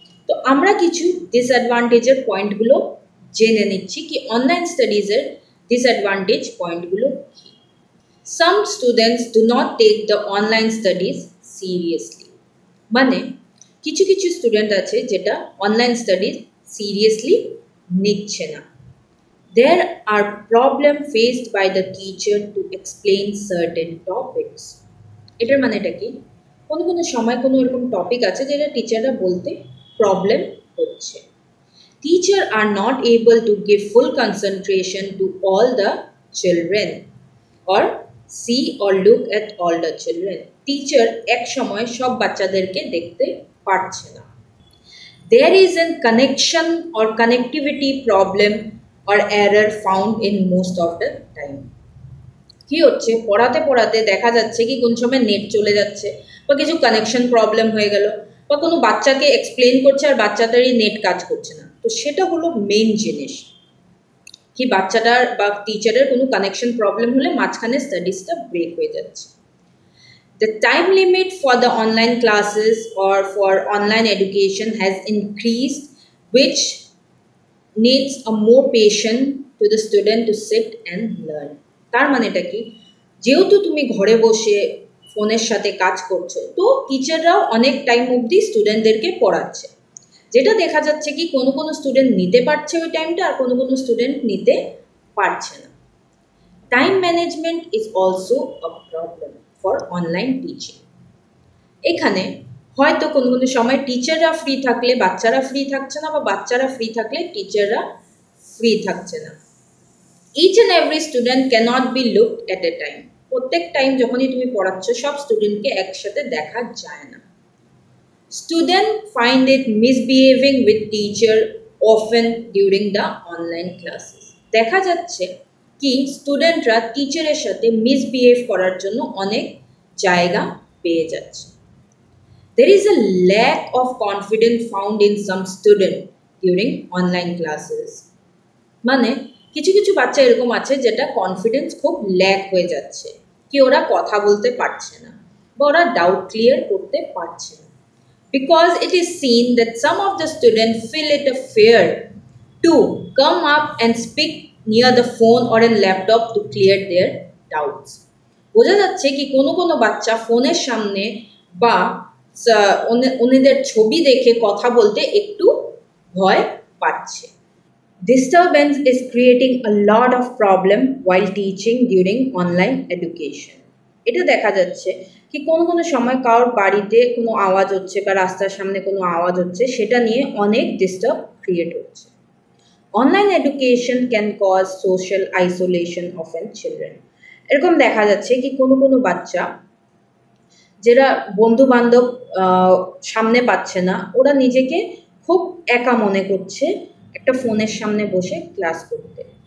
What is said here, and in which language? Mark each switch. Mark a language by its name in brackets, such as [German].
[Bangla] তো আমরা কিছু ডিসঅ্যাডভান্টেজের পয়েন্টগুলো জেনে নিচ্ছি কি অনলাইন স্টাডিজের ডিসঅ্যাডভান্টেজ পয়েন্টগুলো কী। [English] Some students do not take the online studies seriously, [Bangla] মানে কিছু কিছু স্টুডেন্ট আছে যেটা অনলাইন স্টাডিজ সিরিয়াসলি নিচ্ছে না। [English] There are problems faced by the teacher to explain certain topics. [Bangla] এটার মানেটা কি, কোনো কোনো সময় কোনো এরকম টপিক আছে যেটা টিচাররা বলতে প্রবলেম হচ্ছে। [English] Teacher are not able to give full concentration to all the children or see or look at all the children. [Bangla] Teacher এক সময় সব বাচ্চাদেরকে দেখতে পারছে না। [English] There is a connection or connectivity problem or error found in most of the time. [Bangla] কি হচ্ছে, পড়াতে পড়াতে দেখা যাচ্ছে কি কোন সময় নেট চলে যাচ্ছে বা কিছু কানেকশন প্রবলেম হয়ে গেল বা কোনো বাচ্চাকে এক্সপ্লেন করছে আর বাচ্চাটারই নেট কাজ করছে না। তো সেটা হলো মেইন জিনিস কি বাচ্চাটার বা টিচারের কোনো কানেকশন প্রবলেম হলে মাঝখানে স্টাডিজটা ব্রেক হয়ে যাচ্ছে। [English] The time limit for the online classes or for online education has increased, which needs a more patience to the student to sit and learn. [Bangla] তার মানেটা কি, যেহেতু তুমি ঘরে বসে ফোনের সাথে কাজ করছো তো টিচাররাও অনেক টাইম অবধি স্টুডেন্টদেরকে পড়াচ্ছে, যেটা দেখা যাচ্ছে কি কোনো কোনো স্টুডেন্ট নিতে পারছে ওই টাইমটা আর কোনো কোনো স্টুডেন্ট নিতে পারছে না। [English] Time management is also a problem for online teaching. [Bangla] এখানে হয়তো কোনো কোনো সময় টিচাররা ফ্রি থাকলে বাচ্চারা ফ্রি থাকছে না বা বাচ্চারা ফ্রি থাকলে টিচাররা ফ্রি থাকছে না। [English] each and every student cannot be looked at a time, [Bangla] প্রত্যেক টাইম যখনই তুমি পড়াচ্ছ সব স্টুডেন্টকে একসাথে দেখা যায় না। [English] Students find it misbehaving with teacher often during the online classes. [Bangla] দেখা যাচ্ছে কি স্টুডেন্টরা টিচারের সাথে মিসবিহেভ করার জন্য অনেক জায়গা পেয়ে যাচ্ছে। [English] There is a lack of confidence found in some students during online classes. [Bangla] মানে কিছু কিছু বাচ্চা এরকম আছে যেটা কনফিডেন্স খুব ল্যাক হয়ে যাচ্ছে, কি ওরা কথা বলতে পারছে না বা ওরা ডাউট ক্লিয়ার করতে পারছে না। [English] Because it is seen that some of the students feel it a fear to come up and speak near the phone or a laptop to clear their doubts. [Bangla] বোঝা যাচ্ছে কি কোনো কোনো বাচ্চা ফোনের সামনে বা ওনাদের ছবি দেখে কথা বলতে একটু ভয় পাচ্ছে। [English] Disturbance is creating a lot of problem while teaching during online education. [Bangla] এটা দেখা যাচ্ছে কি কোনো কোনো সময় কারোর বাড়িতে কোনো আওয়াজ হচ্ছে বা রাস্তার সামনে কোনো আওয়াজ হচ্ছে, সেটা নিয়ে অনেক ডিস্টার্ব ক্রিয়েট হচ্ছে। [English] Online education can cause social isolation of an children. [Bangla] এরকম দেখা যাচ্ছে কি কোনো কোনো বাচ্চা যারা বন্ধু বান্ধব সামনে পাচ্ছে না, ওরা নিজেকে খুব একা মনে করছে একটা ফোনের সামনে বসে ক্লাস করতে।